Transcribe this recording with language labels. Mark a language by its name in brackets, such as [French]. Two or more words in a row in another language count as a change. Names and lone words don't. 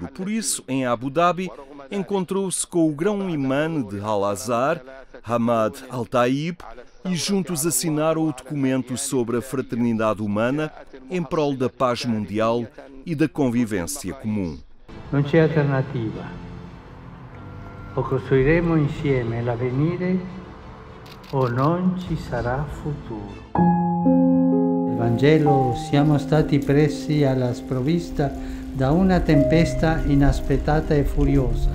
[Portuguese] Por isso, em Abu Dhabi, encontrou-se com o grão-imã de Al-Azhar, Hamad Al-Taib, e juntos assinaram o documento sobre a fraternidade humana em prol da paz mundial e da convivência comum. [Italian] Não c'è alternativa. O costruiremo insieme l'avvenire o non ci sarà futuro. Nel Vangelo siamo stati presi alla sprovvista da una tempesta inaspettata e furiosa.